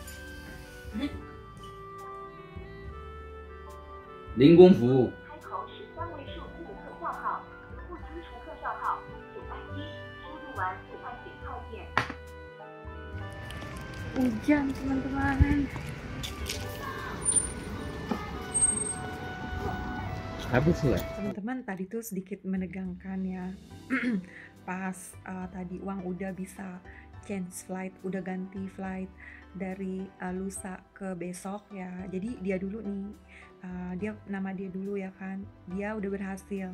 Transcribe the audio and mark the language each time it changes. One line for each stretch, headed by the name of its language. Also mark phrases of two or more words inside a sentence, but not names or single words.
Chinese: 零工服务。开口是3位数字的特效号，不清楚特效号，请按1，输入完请按点号键。
Indonesian: Hujan teman-teman.
Chinese: 还不错哎。
Indonesian: Teman-teman, tadi tuh sedikit menegangkan ya. Pas tadi Wang udah bisa
English: change flight,
Indonesian: udah ganti flight dari lusa ke besok ya. Jadi dia dulu nih, nama dia dulu ya kan. Dia udah berhasil.